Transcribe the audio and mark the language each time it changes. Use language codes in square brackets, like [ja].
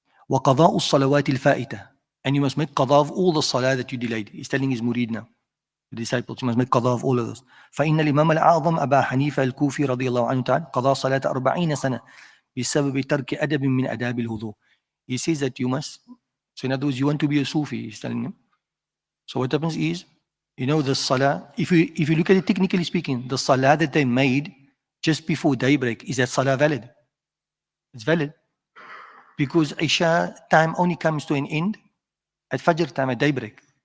[ar] وقضاء الصلوات الفائتة, [en] and you must make qada of all the salah that you delayed. He's telling his murid now, the disciples, you must make qada of all of those. [ar] فإن الإمام الأعظم أبا حنيفة الكوفي رضي الله عنه تعالى قضى صلاة 40 سنة بسبب ترك أدب من أداب الوضوء. [en] He says that you must. So in other words, you want to be a Sufi, he's telling him. So what happens is, you know, the salah, if you look at it technically speaking, the salah that they made just before daybreak, is that salah valid? It's valid. Because Isha time only comes to an end at Fajr time, at daybreak.